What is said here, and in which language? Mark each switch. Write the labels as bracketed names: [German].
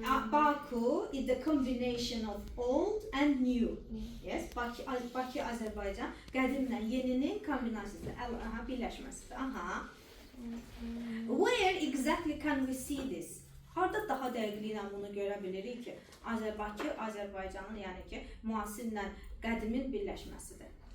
[English] Baku is the combination of old and new. [Azerbaijani] Yes, Bakı Azərbaycan qədimlə yeninin kombinasiyası, birləşməsidir. [English] Where exactly can we see this? [Azerbaijani] Harda daha dəqiqliklə bunu görə bilirik ki, Bakı Azərbaycanın, yəni ki, müasirlə qədimin birləşməsidir.